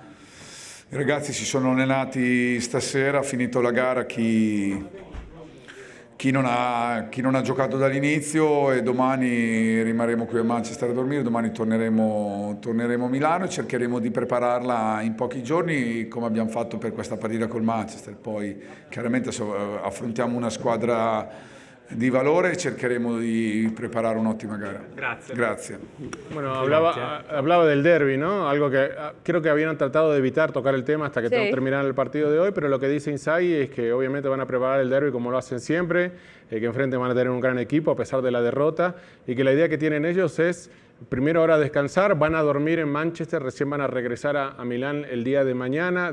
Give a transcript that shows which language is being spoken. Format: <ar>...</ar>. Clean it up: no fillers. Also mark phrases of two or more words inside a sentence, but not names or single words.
<it>I ragazzi si sono allenati stasera, ha finito la gara chi non ha giocato dall'inizio e domani rimarremo qui a Manchester a dormire, domani torneremo a Milano e cercheremo di prepararla in pochi giorni come abbiamo fatto per questa partita col Manchester. Poi chiaramente affrontiamo una squadra di valore e cercheremo di preparare un'ottima gara. Grazie.</it> <es>Bueno, hablaba del derbi, ¿no? Algo que creo que habían tratado de evitar tocar el tema hasta que terminaran el partido de hoy, pero lo que dice Inzaghi es que obviamente van a preparar el derbi como lo hacen siempre, que enfrente van a tener un gran equipo a pesar de la derrota y que la idea que tienen ellos es primero ahora descansar, van a dormir en Manchester, recién van a regresar a Milán el día de mañana.</es>